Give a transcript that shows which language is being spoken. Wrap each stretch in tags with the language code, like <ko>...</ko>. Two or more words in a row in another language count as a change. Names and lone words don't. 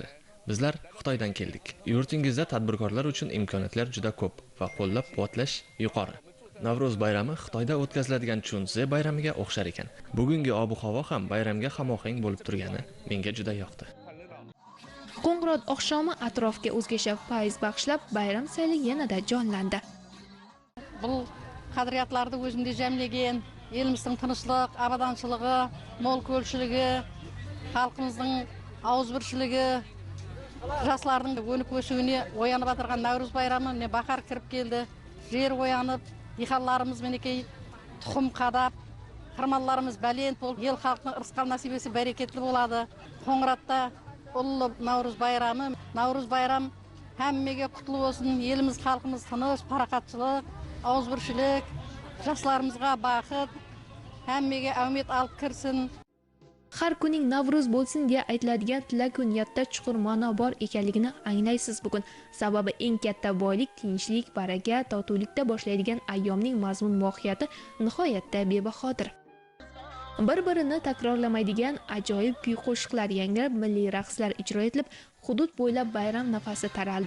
<uz>Bizlar Xitoydan keldik. Yurtingizda tadbirkorlar uchun imkoniyatlar juda ko'p va qo'llab-quvvatlash yuqori. Navruz bayrami Xitoyda o'tkaziladigan Chunze bayramiga o'xshar ekan. Bugungi ob-havo ham bayramga hamohang bo'lib turgani menga juda yoqdi. Qo'ng'irot oqshomi atrofga o'zgacha fayz bag'ishlab, bayram sayli yanada jonlandi.</uz> <kaa>Бұл қадіриyatlарды өзінде жәмлеген, еліміздің тынышлық, абаданшылығы, мол көлшілігі, халқымыздың ауызбіршілігі, жаслардың өніп өсуіне оянып атырған Наурыз байрамы міне бақар кіріп келді. Жер оянып, дихаларымыз мінекей тұқым қадап, қырмаларымыз бәлент болып, ел халқының ырысқан насибесі бәрекетлі болады. Қоңыратта ұлы Наурыз байрамы. Наурыз байрам әммеге құтлы болсын, еліміз халқымыз тыныш, парақатшылық, ауызбіршілік, жасларымызға бақыт, әммеге әумет алып кірсін.</kaa> <uz>Har kuning Navruz bo'lsin deya aytiladigan tilak niyatda chuqur ma'no bor ekanligini anglaysiz bugun. Sababi eng katta boylik, tinchlik, baraka, totuvlikda boshlaydigan ayyomning mazmun mohiyati nihoyatda bebahodir. Bir-birini takrorlamaydigan ajoyib kuy-qo'shiqlar yangrab, milliy raqslar ijro etilib, hudud bo'ylab bayram nafasi taraldi.</uz>